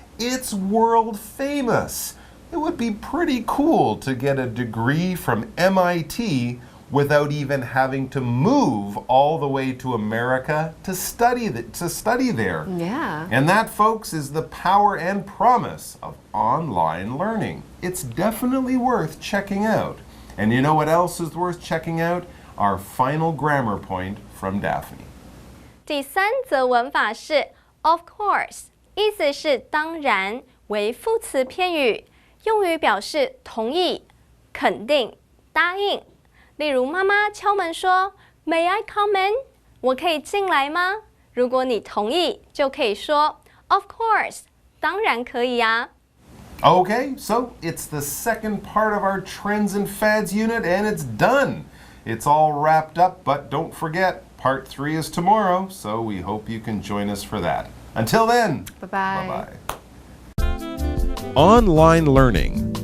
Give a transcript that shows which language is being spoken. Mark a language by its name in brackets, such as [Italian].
[English] It's world famous. It would be pretty cool to get a degree from MIT without even having to move all the way to America to study there. Yeah. And that, folks, is the power and promise of online learning. It's definitely worth checking out. And you know what else is worth checking out? Our final grammar point from Daphne. [Chinese] 第三则文法是 of course， 意思是当然，为副词片语，用于表示同意、肯定、答应。例如，妈妈敲门说 [English] "May I come in？" [Chinese] 我可以进来吗？如果你同意，就可以说 "Of course， 当然可以啊。" [English] Okay, so it's the second part of our Trends and Fads unit, and it's done. It's all wrapped up, but don't forget, part 3 is tomorrow, so we hope you can join us for that. Until then, Bye-bye. Bye-bye. Online learning.